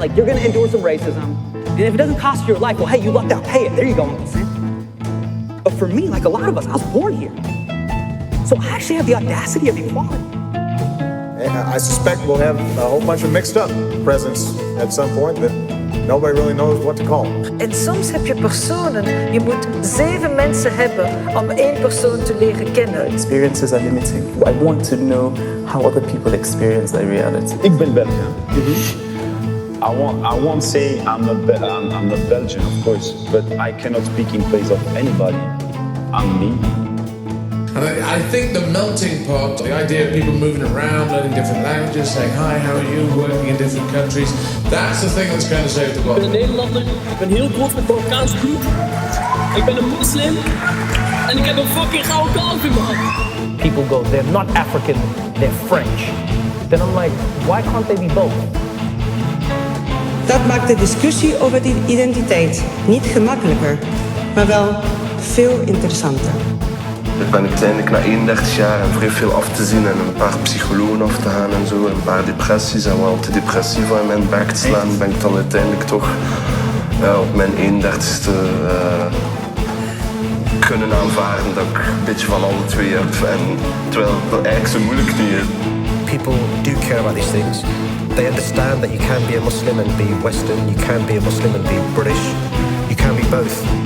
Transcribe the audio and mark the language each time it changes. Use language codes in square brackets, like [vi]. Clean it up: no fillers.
[en] Like, you're gonna endure some racism, and if it doesn't cost you your life, well, hey, you lucked out, pay it. There you go, Uncle Sam. But for me, like a lot of us, I was born here. So I actually have the audacity of equality. I suspect we'll have a whole bunch of mixed up presents at some point that nobody really knows what to call them. [nl] En soms heb je personen, je moet 7 mensen hebben om 1 persoon te leren kennen. [en] Experiences are limiting. I want to know how other people experience their reality. [nl] Ik ben Belgian. [en] I won't say I'm not Belgian, of course, but I cannot speak in place of anybody. I'm me. And I think the melting pot, the idea of people moving around, learning different languages, saying hi, how are you, working in different countries, that's the thing that's going to save the world. [nl] Ik ben Nederlander, ik ben heel trots op Marokkaans bloed. Ik ben een moslim en ik heb een fucking gouden kalf in mijn hand. [en] People go, they're not African, they're French. Then I'm like, why can't they be both? [nl] Dat maakt de discussie over die identiteit niet gemakkelijker, maar wel veel interessanter. Ik ben uiteindelijk na 31 jaar en vrij veel af te zien en een paar psychologen af te gaan en zo, en een paar depressies en wel antidepressiva in mijn bek te slaan, ben ik dan uiteindelijk toch op mijn 31ste kunnen aanvaarden dat ik een beetje van alle twee heb, en terwijl dat eigenlijk zo moeilijk niet is. [en] People do care about these things. They understand that you can be a Muslim and be Western, you can be a Muslim and be British, you can be both.